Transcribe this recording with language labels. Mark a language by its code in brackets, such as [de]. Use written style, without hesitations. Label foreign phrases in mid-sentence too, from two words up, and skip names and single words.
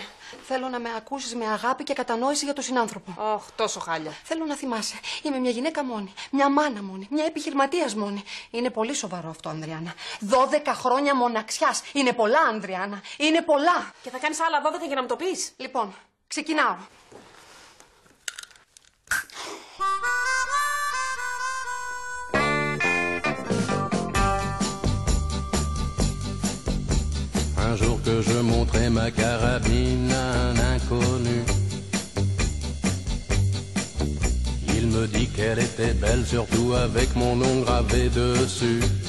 [el] Θέλω να με ακούσεις με αγάπη και κατανόηση για τον συνάνθρωπο. Ωχ, τόσο χάλια. Θέλω να θυμάσαι, είμαι μια γυναίκα μόνη, μια μάνα μόνη, μια επιχειρηματίας μόνη. Είναι πολύ σοβαρό αυτό, Ανδριάννα. 12 χρόνια μοναξιάς. Είναι πολλά, Ανδριάννα. Είναι πολλά. Και θα κάνεις άλλα 12 για να μου το πεις. Λοιπόν, ξεκινάω. [fr] Un jour que je montrais ma carabine à un inconnu, il me dit qu'elle était belle, surtout avec mon nom gravé dessus.